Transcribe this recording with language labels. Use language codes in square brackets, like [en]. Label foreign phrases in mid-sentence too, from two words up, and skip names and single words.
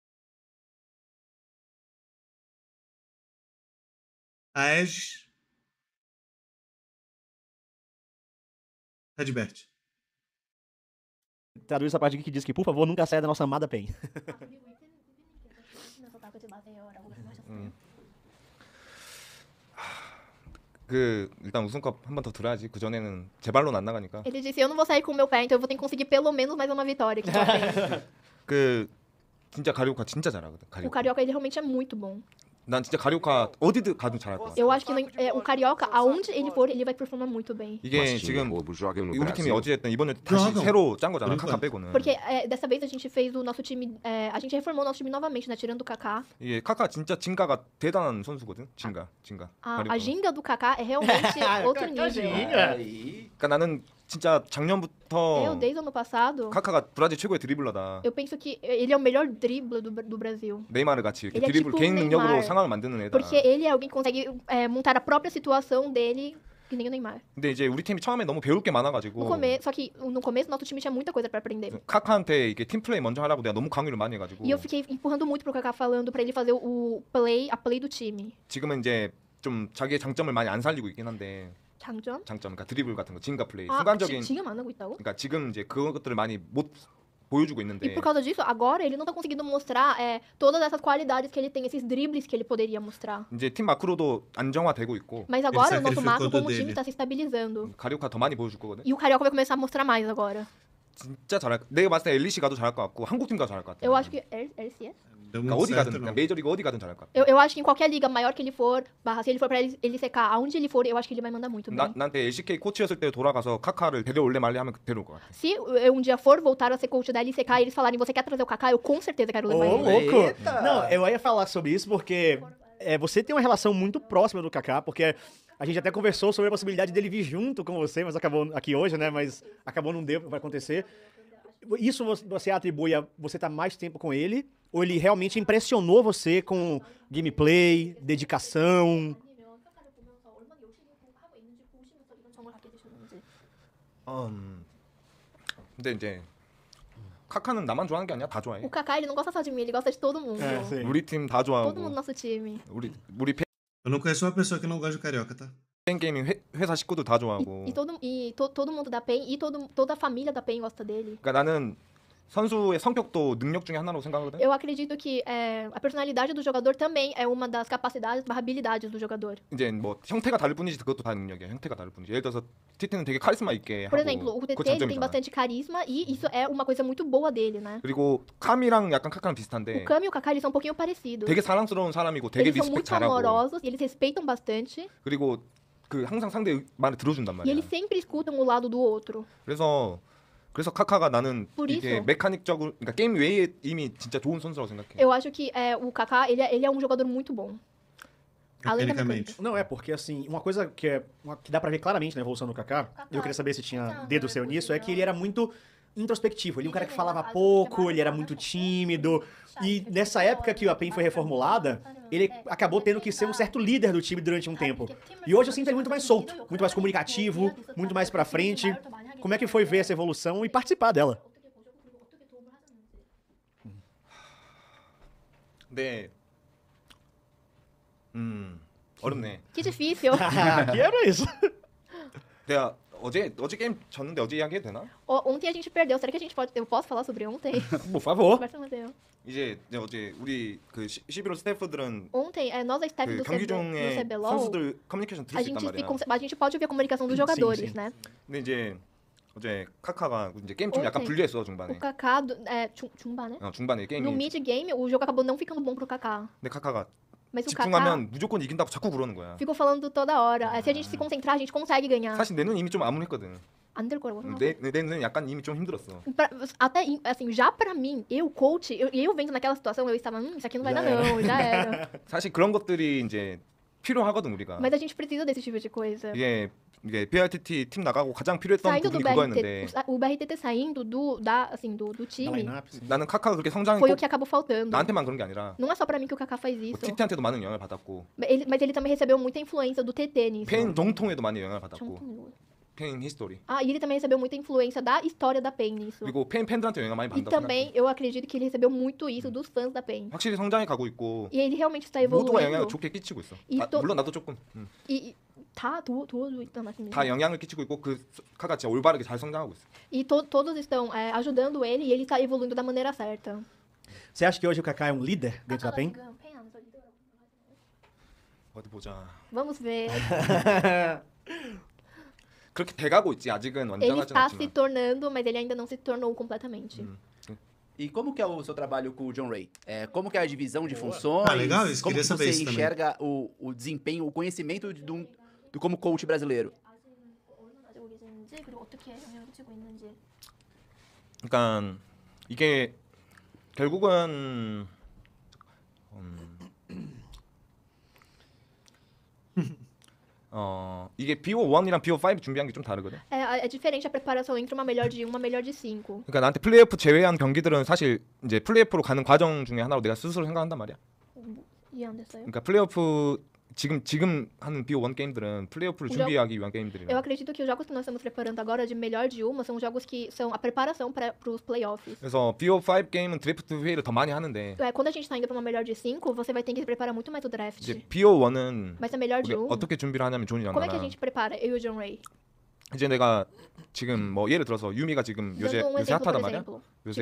[pt] Aegis. Redbert. Traduz essa parte aqui que diz que, por favor, nunca saia da nossa amada PEN. [ko] 일단 우승컵 한 번 더 들어야지. 그 전에는 제 발로는 안 나가니까. [pt] Ele disse, eu não vou sair com o meu pé, então eu vou ter que conseguir pelo menos mais uma vitória aqui com a PEN. [ko] 그 진짜 가리오카 진짜 잘하거든. [pt] O Carioca, ele realmente é muito bom. [ko] 난 진짜 가리오카 어디든 가도 잘할 것 같아. [pt] Eu acho que o Carioca, aonde ele for, ele vai performar muito bem. [ko] 이게 지금 우리 팀이 어찌됐든 이번에 다시 그럼. 새로 짠 거잖아. 그러니까. 카카 빼고는. [pt] Porque dessa vez a gente fez o nosso time, a gente reformou o nosso time novamente, né? Tirando o Kaká. [ko] 이게 카카 진짜 진가가 대단한 선수거든. 진가. [pt] A ginga do Kaká é realmente outro nível. [ko] 그러니까 나는 진짜 작년부터 [pt] Eu, desde o ano passado, [ko] 카카가 브라질 최고의 드리블러다. [pt] eu penso que ele é o melhor drible do Brasil. [ko] 네이마르 같이 이렇게 [pt] Ele é [ko] 드리블 [pt] tipo [ko] 개인 능력으로 [pt] Neymar. [ko] 상황을 만드는 애다. [pt] Porque ele é alguém que consegue montar a própria situação dele, que nem o Neymar. [ko] 근데 이제 우리 팀이 처음에 너무 배울 게 많아가지고 [pt] Só que no começo nosso time tinha muita coisa pra aprender. [ko] 카카한테 이게 팀 플레이 먼저 하라고 내가 너무 강요를 많이 해가지고 [pt] E eu fiquei empurrando muito pro Kaká, falando pra ele fazer a play do time. [ko] 지금은 이제 좀 자기의 장점을 많이 안 살리고 있긴 한데 장점? 그러니까 드리블 같은 거, 진가 플레이, [pt] Ah, [ko] 순간적인 지금 안 하고 있다고? 그러니까 지금 이제 그것들을 많이 못 보여주고 [pt] E [ko] 있는데 [pt] por causa disso, agora ele não tá conseguindo mostrar todas essas qualidades que ele tem, esses dribles que ele poderia mostrar. [ko] 이제 팀 마크로도 안정화되고 있고 [pt] Mas agora o nosso sacrificou macro, do como dele. time, tá se estabilizando. [ko] 가리오카 더 많이 보여줄 거거든. [pt] E o Carioca vai começar a mostrar mais agora. [ko] 진짜 잘할. 내가 봤을 때 엘리시 가도 잘할 것 같고 한국 팀 가도 잘할 것 같아. [pt] Eu acho que. LCS? Deu [ko] 그러니까 [pt] muito [ko] 어디 [pt] certo, [ko] 가든 [pt] não. [ko] 그냥 메이저리그 어디 가든 잘할 것 같아. [pt] Eu acho que em qualquer liga maior que ele for, barra, se ele for pra LCK, aonde ele for, eu acho que ele vai mandar muito bem. [ko] 나한테 LCK 코치였을 때 돌아가서 카카를 데려올래 말래 하면 데려올 것 같아. [pt] Se eu um dia for voltar a ser coach da LCK e eles falarem, você quer trazer o Kaká, eu com certeza quero Ô, levar ele. louco! Eita! Não, eu ia falar sobre isso porque você tem uma relação muito próxima do Kaká, porque a gente até conversou sobre a possibilidade dele vir junto com você, mas acabou aqui hoje, né? Mas acabou não deu pra acontecer. Isso você atribui a você estar mais tempo com ele? Ou ele realmente impressionou você com gameplay, dedicação? [ko] 근데 이제 카카는 나만 좋아하는 게 아니야. 다 좋아해. [pt] O Kaká, ele não gosta só de mim, ele gosta de todo mundo. sim. [ko] 우리 팀 다 [pt] Todo mundo [ko] 좋아하고 [pt] do nosso time. [ko] 우리 [pt] Eu não conheço uma pessoa que não gosta de carioca, tá? [ko] 팬 게이밍 회사 식구도 다 좋아하고. [pt] Todo mundo da PEN e toda a família da PEN gosta dele. [ko] 그러니까 나는 선수의 성격도 능력 중에 하나로 생각하거든. [pt] Eu acredito que a personalidade do jogador também é uma das capacidades, habilidades do jogador. [ko] 이제 뭐 형태가 다를 뿐이지 그것도 다 능력이야. 형태가 다를 뿐이지. 예를 들어서 티티는 되게 카리스마 있게 [pt] Por [ko] 하고 [pt] exemplo, o [ko] 그거 [pt] TT ele tem [ko] 장점이잖아. [pt] bastante carisma e isso é uma coisa muito boa dele, né? [ko] 그리고 카미랑 약간 카카랑 비슷한데 [pt] O Kami e o Kaká, eles são um pouquinho parecidos. [ko] 되게 사랑스러운 사람이고 되게 [pt] Eles são [ko] 리스펙 [pt] muito [ko] 잘하고 [pt] amorosos e eles respeitam bastante. [ko] 그리고 그 항상 상대 말을 들어준단 [pt] E [ko] 말이야. [pt] eles sempre escutam o lado do outro. [ko] 그래서 카카가 나는 [pt] Por [ko] 이게 [pt] isso. [ko] 메카닉적으로 그러니까 게임 외에 이미 진짜 좋은 선수라고 생각해. [pt] Eu acho que o Kaká, ele é um jogador muito bom. Além da mecânica. Mecanicamente. Não, porque assim, uma coisa que dá pra ver claramente na evolução do Kaká, eu queria saber se tinha dedo seu nisso, é que ele era muito introspectivo. Ele é um cara que falava pouco, ele era muito tímido. E nessa época que a PEN foi reformulada, ele acabou tendo que ser um certo líder do time durante um tempo. E hoje eu sinto ele muito mais solto, muito mais comunicativo, muito mais pra frente. Como é que foi ver essa evolução e participar dela? [ko] 네. 어렵네. [pt] Que difícil. Aqui era isso. [ko] 내가 어제 게임 졌는데 어제 이야기해도 되나? [pt] Ontem a gente perdeu. Será que eu posso falar sobre ontem? Por favor. Conversa, Mateu. [ko] 이제 어제 우리 그 11월 스태프들은 [pt] Ontem, nós, a staff [ko] 그 [pt] do [ko] 경기 중에 [pt] CBLOL, [ko] 선수들 커뮤니케이션 들을 [pt] a [ko] 수 있단 [pt] gente, [ko] 말이야. [pt] a gente pode ouvir a comunicação dos jogadores, sim. né? [ko] 근데 이제 어제 카카가 이제 게임 좀 약간 오케이. 불리했어 [pt] O [ko] 중반에. [pt] Kaká, Chumba, né? [ko] 중반에 [pt] No [ko] 게임이. [en] mid game, [pt] o jogo acabou não ficando bom pro Kaká. [ko] 근데 카카가 [pt] Mas o Kaká [ko] 집중하면 무조건 이긴다고 자꾸 그러는 거야. [pt] ficou falando toda hora. Se a gente se concentrar, a gente consegue ganhar. [ko] 사실 내 눈 이미 좀 암울했거든. 안 될 거라고 생각하고. 내 눈은 약간 이미 좀 힘들었어. [pt] Até, assim, já pra mim, coach, eu vendo naquela situação, eu estava, isso aqui não vai dar não, já era. [ko] 사실 그런 것들이 이제 필요하거든 우리가. [pt] Mas a gente precisa desse tipo de coisa. [ko] 이게 BRTT 팀 나가고 가장 필요했던 [pt] Saindo do [ko] 부분이 [pt] BRTT, [ko] 그거였는데 [pt] o BRTT saindo do Da time, lineup, sim. [ko] 나는 카카가 그렇게 성장이 [pt] foi [ko] 꼭 [pt] o que acabou faltando. [ko] 나한테만 그런 게 아니라 [pt] Não é só pra mim que o Kaká faz [ko] 뭐 [pt] isso. [ko] TT한테도 많은 영향을 받았고 [pt] Mas ele também recebeu muita influência do TT nisso. [ko] 팬 정통에도 많이 영향을 [pt] Tinha [ko] 받았고 [pt] um- [ko] 팬 히스토리 [pt] Ah, e ele também recebeu muita influência da história da PEN nisso. [ko] 그리고 팬들한테 영향 많이 [pt] E [ko] 받는다고 [pt] também, [ko] 생각해. [pt] eu acredito que ele recebeu muito isso dos fãs da PEN. [ko] 확실히 성장해 가고 있고 [pt] E ele realmente está [ko] 모두가 영향을 [pt] evoluindo. [ko] 좋게 끼치고 있어. 이 또- 물론 나도 조금. E 다 도와주고 있단 말씀이죠. 다 영향을 끼치고 있고 그 카가 진짜 올바르게 잘 성장하고 있어. [pt] E todos estão ajudando ele e ele está evoluindo da maneira certa. Você acha que hoje o Kaká é um líder dentro da PEN? [ko] 어디 보자. [pt] Vamos ver. [ko] 그렇게 돼가고 있지. 아직은 [pt] Ele [ko] 완전하진 [pt] está se [ko] 않지만. [pt] tornando, mas ele ainda não se tornou completamente. E como que é o seu trabalho com o John Ray? Como que é a divisão de funções? Ah, legal isso, Como queria que saber você isso também. enxerga o desempenho, o conhecimento do como coach brasileiro? [ko] 그러니까 이게 결국은 이게 BO1이랑 BO5 준비한 게 좀 다르거든. [pt] É diferente a preparação entre uma melhor de 1 e uma melhor de 5. [ko] 그러니까 나한테 플레이오프 제외한 경기들은 사실 이제 플레이오프로 가는 과정 중에 하나로 내가 스스로 생각한단 말이야. 이해 안 됐어요? 그러니까 플레이오프 지금 하는 BO1 게임들은 플레이오프를 [pt] o [ko] 준비하기 위한 [pt] Eu [ko] 게임들이라. [pt] acredito que os jogos que nós estamos preparando agora de melhor de uma são jogos que são a preparação para os playoffs. [ko] 그래서 BO5 게임은 드래프트 회의를 더 많이 하는데 [pt] Quando a gente tá indo pra uma melhor de 5, você vai ter que se preparar muito mais o draft. [ko] 이제 BO1은 [pt] Mas a melhor de [ko] 우리 [pt] 1, [ko] 어떻게 준비를 하냐면 존이랑 [pt] como é que a [ko] 나랑 [pt] gente prepara? Eu e o John Ray. [ko] 이제 내가 지금 뭐 예를 들어서 유미가 지금 요새 [pt] Dando um [ko] 요새 [pt] exemplo, por [ko] 핫하단 말이야. [pt] exemplo. [ko] 요새